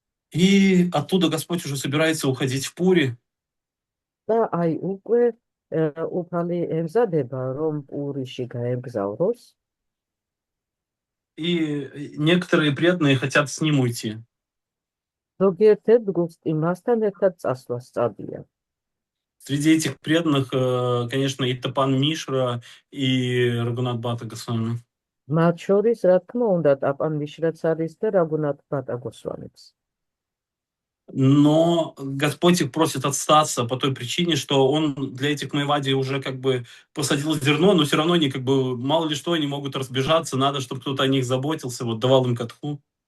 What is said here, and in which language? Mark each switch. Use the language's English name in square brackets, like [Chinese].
[Russian] И оттуда Господь уже собирается уходить в Пури. [Georgian] და აი უკვე უფალი ემზადება, რომ პურიში გაემგზავროს. [Russian] И некоторые преданные хотят с ним уйти. [Georgian] ზოგიერთ ჯგუფს იმასთან ერთად წასვლა სწადია. [Russian] Среди этих преданных, конечно, и Тапан Мишра, и Рагунат Бхатта Госвами. [Georgian] მათ შორის, რა თქმა უნდა, ტაპან მიშრაც არის და რაგუნათ ბატა გოსვამიც. [Russian] Но Господь их просит остаться по той причине, что он для этих Майявади уже как бы посадил зерно, но все равно они как бы, мало ли что, они могут разбежаться, надо, чтобы кто-то о них заботился, вот давал им катху.